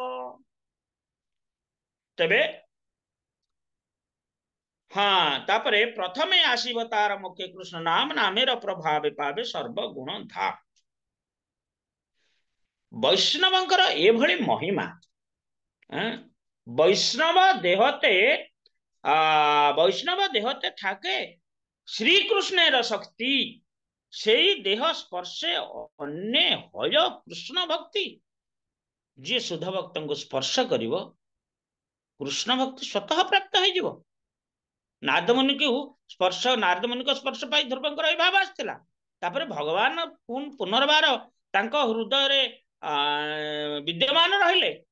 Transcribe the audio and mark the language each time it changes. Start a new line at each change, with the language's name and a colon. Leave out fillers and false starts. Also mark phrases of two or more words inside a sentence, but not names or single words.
Odia: ତେବେ ତାପରେ ପ୍ରଥମେ ଆସିବ ତାର ମୁଖ୍ୟ କୃଷ୍ଣ ନାମ,
Bangla: নামের প্রভাবে পাবে সর্বগুণ ধাম।
Odia: ବୈଷ୍ଣବଙ୍କର ଏଭଳି ମହିମା।
Bangla: বৈষ্ণব দেহতে থাকে শ্রীকৃষ্ণের শক্তি, সেই দেহ স্পর্শে অন্য হয় কৃষ্ণ ভক্তি।
Odia: ଯିଏ ଶୁଦ୍ଧ ଭକ୍ତଙ୍କୁ ସ୍ପର୍ଶ କରିବ କୃଷ୍ଣ ଭକ୍ତି ସ୍ୱତଃ ପ୍ରାପ୍ତ ହେଇଯିବ। ନାରଦମୁନିକୁ ସ୍ପର୍ଶ ପାଇ ଧ୍ରୁବଙ୍କର ଏହି ଭାବ ଆସିଥିଲା। ତାପରେ ଭଗବାନ ପୁନର୍ବାର ତାଙ୍କ ହୃଦୟରେ ବିଦ୍ୟମାନ ରହିଲେ।